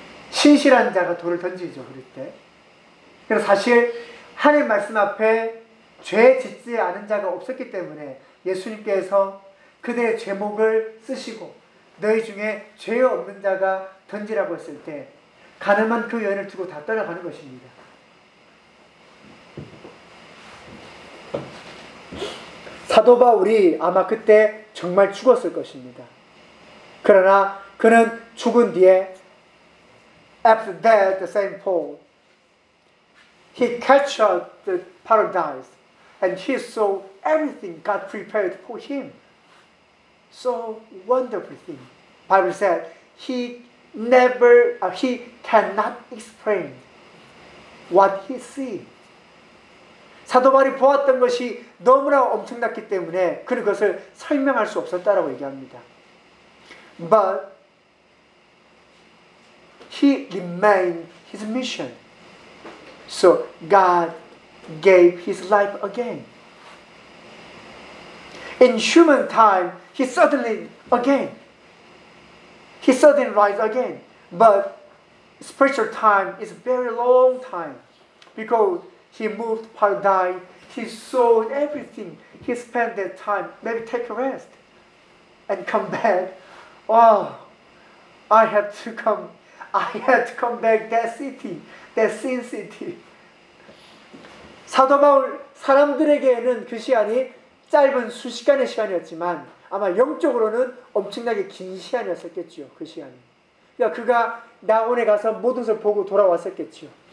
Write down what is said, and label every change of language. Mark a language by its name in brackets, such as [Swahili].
[Korean] 신실한 자가 돌을 던지죠, 그럴 때. 그래서 사실 하나님 말씀 앞에 죄 짓지 않은 자가 없었기 때문에 예수님께서 그대의 죄목을 쓰시고 너희 중에 죄 없는 자가 던지라고 했을 때 가늠한 그 여인을 두고 다 떠나가는 것입니다. 사도 바울이 아마 그때 정말 죽었을 것입니다. 그러나 그는 죽은 뒤에 [English] after that the same Paul he captured the paradise and he saw everything God prepared for him. So wonderful thing. Bible said he never he cannot explain what he see. 사도 바울이 보았던 것이 너무나 엄청났기 때문에 그는 그것을 설명할 수 없었다라고 얘기합니다. But he remained his mission. So God gave his life again. In human time, he suddenly again. He suddenly rise again. But spiritual time is a very long time because he moved paradise, he saw everything, he spent that time, maybe take a rest and come back. Oh, I had to come back that city, that sin city. [Korean] 사도 바울 사람들에게는 그 시간이 짧은 수시간의 시간이었지만 아마 영적으로는 엄청나게 긴 시간이었었겠죠, 그 시간이. 그러니까 그가 낙원에 가서 모든 것을 보고 돌아왔었겠죠.